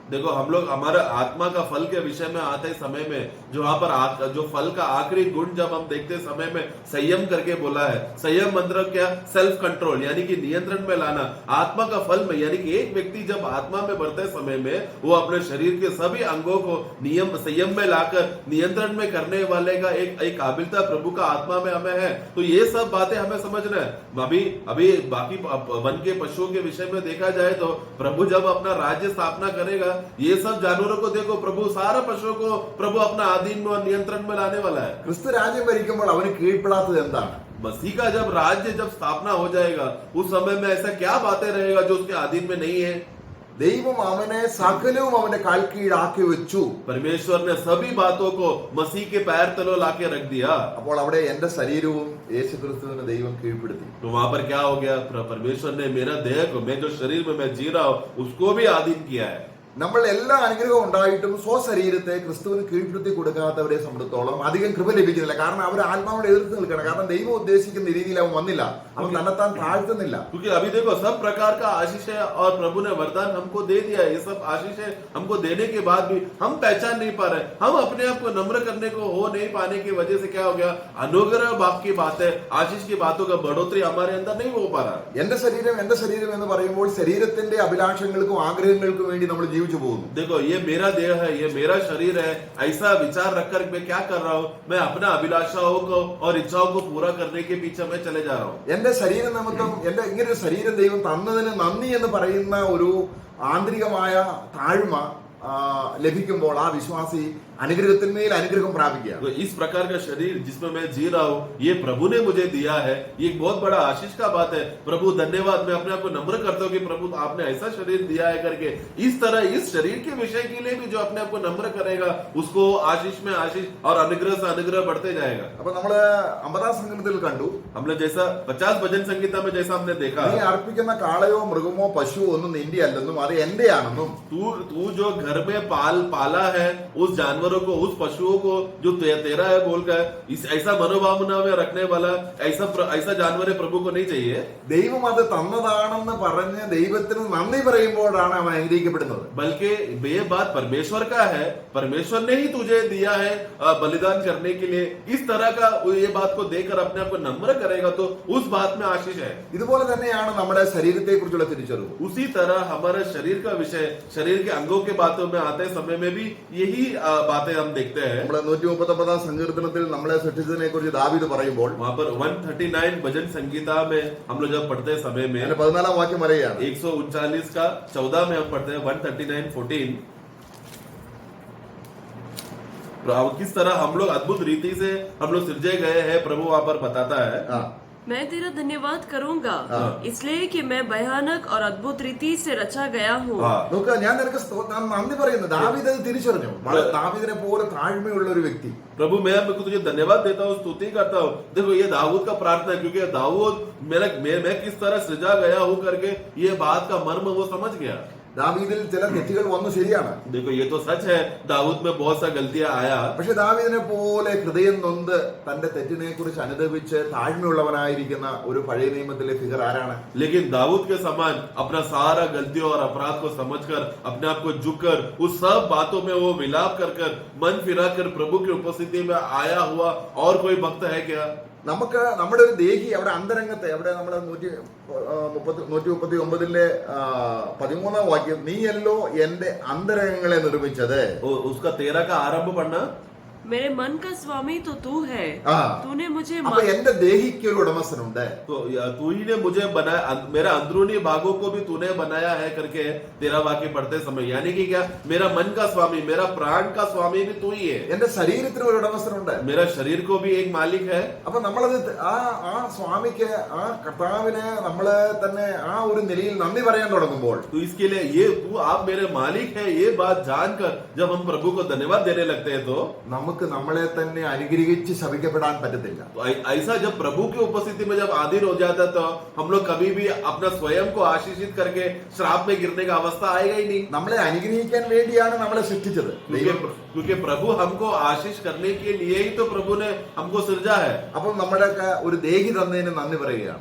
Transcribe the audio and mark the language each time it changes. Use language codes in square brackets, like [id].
[hi] देखो हम लोग हमारे आत्मा का फल के विषय में आते समय में जो वहां पर जो फल का आखिरी गुण जब हम देखते समय में संयम करके बोला है। संयम मतलब क्या? [en] self control, [hi] यानी कि नियंत्रण में लाना। आत्मा का फल में यानी कि एक व्यक्ति जब आत्मा में बढ़ते समय में वो अपने शरीर के सभी अंगों को नियम संयम में लाकर नियंत्रण में करने वाले का एक काबिलता प्रभु का आत्मा में हमें है। तो ये सब बातें हमें समझना है। अभी बाकी वन के पशुओं के विषय में देखा जाए तो प्रभु जब अपना राज्य स्थापना करेगा, ये सब जानवरों को देखो प्रभु सारा पशुओं को प्रभु अपना अधीन और नियंत्रण में लाने वाला है। [ml] ക്രിസ്തു രാജ്യം ഭരിക്കുമ്പോൾ അവന് കീഴ്പ്പെടാത്തത് എന്താണ്? [hi] मसीह का जब राज्य जब स्थापना हो जाएगा उस समय में ऐसा क्या बातें रहेगा जो उसके अधीन में नहीं है? [ml] ദൈവം അവനെ സകലവും അവന്റെ കാൽ കീഴാക്കി വെച്ചു. [hi] परमेश्वर ने सभी बातों को मसीह के पैर तले लाके रख दिया। [ml] അപ്പോൾ അവിടെ എന്റെ ശരീരവും യേശു ക്രിസ്തുവിനെ ദൈവം കീഴ്പ്പെടുത്തി. [hi] तो वहां पर क्या हो गया? परमेश्वर ने मेरा देह को, मैं जो शरीर में मैं जी रहा हूं उसको भी अधीन किया है। [ml] നമ്മൾ എല്ലാ അനുഗ്രഹവും ഉണ്ടായിട്ടും സ്വശരീരത്തെ ക്രിസ്തുവിന് കീഴ്പ്പെടുത്തി കൊടുക്കാത്തവരെ സംബന്ധിച്ചോളം അധികം കൃപ ലഭിക്കുന്നില്ല. കാരണം അവർ ആത്മാവോട് എതിർത്ത് നിൽക്കണം. കാരണം ദൈവം ഉദ്ദേശിക്കുന്ന രീതിയിൽ അവൻ വന്നില്ല, അവൻ തന്നെത്താൻ താഴ്ത്തുന്നില്ല. [hi] क्योंकि अभी देखो सब प्रकार का आशीष है और प्रभु ने वरदान हमको दे दिया है। ये सब आशीष है हमको देने के बाद भी हम पहचान नहीं पा रहे। हम अपने आप को नम्र करने को हो नहीं पाने की वजह से क्या हो गया? अनुग्रह बाप की बात है, आशीष की बातों का बढ़ोतरी हमारे अंदर नहीं हो पा रहा। [ml] എന്റെ ശരീരം എന്ന് പറയുമ്പോൾ ശരീരത്തിന്റെ അഭിലാഷങ്ങൾക്കും ആഗ്രഹങ്ങൾക്കും വേണ്ടി നമ്മൾ ജീവിച്ചു പോകുന്നു. [hi] देखो ये मेरा देह है, ये मेरा शरीर है, ऐसा विचार रखकर मैं क्या कर रहा हूँ? मैं अपना अभिलाषाओं को और इच्छाओं को पूरा करने के पीछे मैं चले जा रहा हूँ। [ml] എന്റെ ശരീര നിമിത്തം എന്റെ ഇങ്ങനെ ഒരു ശരീരം ദൈവം തന്നതിന് നന്ദി എന്ന് പറയുന്ന ഒരു ആന്തരികമായ താഴ്മ ലഭിക്കുമ്പോൾ ആ വിശ്വാസി അനുഗ്രഹത്തിന്മേൽ അനുഗ്രഹം പ്രാപിക്കുക. [hi] तो इस प्रकार का शरीर जिसमें मैं जी रहा हूँ, ये प्रभु ने मुझे दिया है, ये एक बहुत बड़ा आशीष का बात है. प्रभु धन्यवाद. मैं अपने आप को नम्र करता हूँ कि प्रभु आपने ऐसा शरीर दिया है करके. इस तरह इस शरीर के विषय के लिए भी जो अपने आप को नम्र करेगा, उसको आशीष में आशीष और अनुग्रह से अनुग्रह बढ़ते जाएगा. [ml] അപ്പൊ നമ്മള് 50ാം സങ്കീർത്തനത്തിൽ കണ്ടു, [hi] हमने जैसा 50 भजन संगीता में जैसा हमने देखा, [ml] നീ അർപ്പിക്കുന്ന കാളയോ മൃഗമോ പശുവോ ഒന്നും നിന്റെ അല്ലെന്നും അത് എന്റെ ആണെന്നും, [hi] तू जो घर में पाला है उस जानवरों को, उस पशुओं को जो तेरा है बोलकर इस ऐसा मनोभावना में रखने वाला ऐसा जानवर है प्रभु को नहीं चाहिए. [ml] ദൈവം അത് തന്നതാണെന്ന് പറഞ്ഞ് ദൈവത്തിന് നന്ദി പറയുമ്പോഴാണ് അവൻ അനുഗ്രഹിക്കപ്പെടുന്നത്. [hi] बल्कि ये बात परमेश्वर का है, परमेश्वर ने ही तुझे दिया है बलिदान करने के लिए. इस तरह का ये बात को देकर अपने आप को नम्र करेगा तो उस बात में आशीष है. [ml] ഇതുപോലെ തന്നെയാണ് നമ്മുടെ ശരീരത്തെ കുറിച്ചുള്ള തിരിച്ചറിവ്. [hi] उसी तरह हमारे शरीर का विषय, शरीर के अंगों के बातों में आते समय में भी यही बातें हम देखते हैं. [ml] നമ്മളെ 139ാം സങ്കീർത്തനത്തിൽ നമ്മളെ സൃഷ്ടിച്ചതിനെ കുറിച്ച് ദാവീദ് പറയുമ്പോൾ [hi] वहां पर 139 भजन संगीता में हम लोग जब पढ़ते समय में [ml] 14ാം വാക്യം പറയുകയാണ്, [hi] 139 का 14 में हम पढ़ते हैं 139:14. किस तरह हम लोग अद्भुत रीति से हम लोग सिरजे गए हैं प्रभु वहां पर बताता है. मैं तेरा धन्यवाद करूंगा इसलिए कि मैं भयानक और अद्भुत रीति से रचा गया हूँ. [ml] നോക്കുക, ഞാൻ നിനക്ക് നന്ദി പറയുന്നു. ദാവീദ് അത് തിരിച്ചറിഞ്ഞു. ദാവീദിനെ പോലെ താഴ്മയുള്ള ഒരു വ്യക്തി. [hi] प्रभु मैं तुझे धन्यवाद देता हूँ, स्तुति करता हूँ. देखो ये दाऊद का प्रार्थना है, क्योंकि दाऊद मैं किस तरह सृजा गया हूँ करके ये बात का मर्म वो समझ गया. [ml] ദാവീദിൽ ചില തെറ്റുകൾ വന്നു, ശരിയാണ്. [hi] देखो ये तो सच है, दाऊद में बहुत सा गलतियां आया. [ml] പക്ഷെ ദാവീദിനെ പോലെ ഹൃദയം നൊന്ത് തന്റെ തെറ്റിനെ കുറിച്ച് അനുദപിച്ച് താഴ്മയുള്ളവനായിരിക്കുന്ന ഒരു പഴയ നിയമത്തിലെ ഫിഗർ ആരാണ്? [hi] लेकिन दाऊद के समान अपना सारा गलतियों और अपराध को समझकर अपने आप को झुककर उस सब बातों में वो विलाप कर मन फिराकर प्रभु की उपस्थिति में आया हुआ और कोई भक्त है क्या? [ml] നമുക്ക് നമ്മുടെ ഒരു ദേഹി അവിടെ അന്തരംഗത്തെ അവിടെ നമ്മുടെ 139 13ാം വാക്യം, നീയല്ലോ എന്റെ അന്തരംഗങ്ങളെ നിർമ്മിച്ചത്. [hi] उसका 13 का आरंभ पढ़ना. मेरे मन का स्वामी तो तू है, तूने मुझे [ml] അപ്പൊ എന്റെ ദേഹിക്ക് ഒരു ഉടമസ്ഥനുണ്ട്. [hi] तो तू ही ने मुझे बनाया, मेरा अंदरूनी भागों को भी तूने बनाया है करके 13 वाक्य पढ़ते समय, यानी कि क्या, मेरा मन का स्वामी, मेरा प्राण का स्वामी भी तू ही है. [ml] എന്റെ ശരീരത്തിന് ഒരു ഉടമസ്ഥനുണ്ട്. [hi] मेरा शरीर को भी एक मालिक है. [ml] അപ്പൊ നമ്മളത് ആ സ്വാമിക്ക്, ആ കർത്താവിന് നമ്മള് തന്നെ ആ ഒരു നിലയിൽ നന്ദി പറയാൻ തുടങ്ങുമ്പോൾ, [hi] तो इसके लिए ये तू आप मेरे मालिक है ये बात जानकर जब हम प्रभु को धन्यवाद देने लगते हैं तो [ml] നമുക്ക് നമ്മളെ തന്നെ അനുഗ്രഹിച്ച് ശപിക്കപ്പെടാൻ പറ്റത്തില്ല. [hi] तो ऐसा जब प्रभु की उपस्थिति में जब आधीन हो जाता है तो हम लोग कभी भी अपना स्वयं को आशीषित करके श्राप में गिरने का अवस्था आएगा ही नहीं. [ml] നമ്മളെ അനുഗ്രഹിക്കാൻ വേണ്ടിയാണ് നമ്മളെ സൃഷ്ടിച്ചത്. [hi] क्योंकि प्रभु हमको आशीष करने के लिए ही तो प्रभु ने हमको सृजा है. [ml] അപ്പോൾ നമ്മുടെ ഒരു ദേഹി തന്നതിന് നന്ദി പറയുകയാണ്.